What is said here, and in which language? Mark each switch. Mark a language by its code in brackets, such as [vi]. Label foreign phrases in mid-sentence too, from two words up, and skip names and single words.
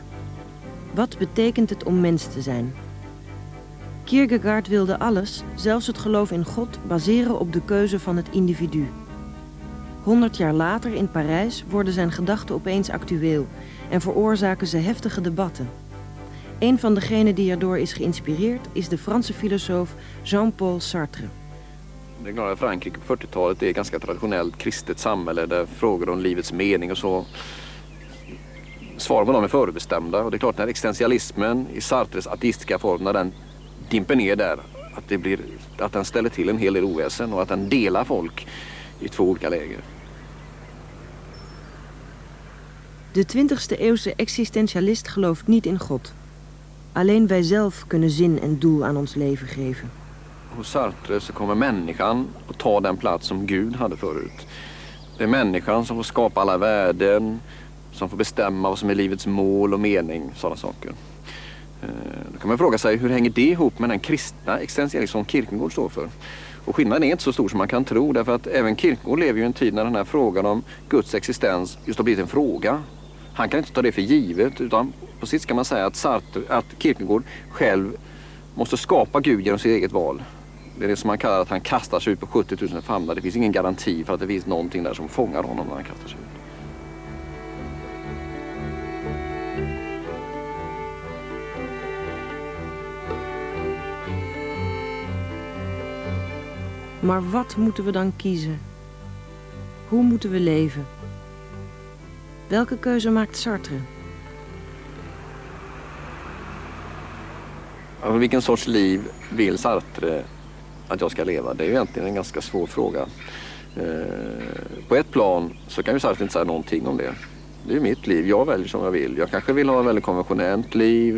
[nl] Wat betekent het om mens te zijn? Kierkegaard wilde alles, zelfs het geloof in God, baseren op de keuze van het individu. 100 jaar later in Parijs worden zijn gedachten opeens actueel en veroorzaken ze heftige debatten. Een van degenen die erdoor is geïnspireerd is de Franse filosoof Jean-Paul Sartre. [sv] Det glada Frankrike på 40-talet är ett ganska traditionellt kristet samhälle där frågor om livets mening och så svar på dem är förutbestämda. Och det är klart, när existentialismen i Sartres ateistiska form, när den dimper ner där, att den ställer till en hel del oväsen och att den delar folk i två olika läger. [nl] De 20e eeuwse existentialist gelooft niet in God. Alleen wij zelf kunnen zin en doel aan ons leven geven. [sv] Hos Sartre så kommer människan att ta den plats som Gud hade förut. Det är människan som får skapa alla värden, som får bestämma vad som är livets mål och mening, sådana saker. Då kan man fråga sig, hur hänger det ihop med den kristna existentialism som Kierkegaard står för? Och skillnaden är inte så stor som man kan tro, därför att även Kierkegaard lever ju i en tid när den här frågan om Guds existens just har blivit en fråga. Han kan inte ta det för givet, utan på sitt kan man säga att Kierkegaard själv måste skapa Gud genom sitt eget val. Det är det som man kallar att han kastar sig ut på 70 000 famnar. Det finns ingen garanti för att det finns någonting där som fångar honom när han kastar sig ut. [nl] Maar wat moeten we dan kiezen? Hoe moeten we leven? Welke keuze maakt Sartre? [sv] Vilken sorts liv vill Sartre att jag ska leva? Det är ju egentligen en ganska svår fråga. På ett plan så kan ju Sartre inte säga någonting om det. Det är ju mitt liv, jag väljer som jag vill. Jag kanske vill ha ett väldigt konventionellt liv.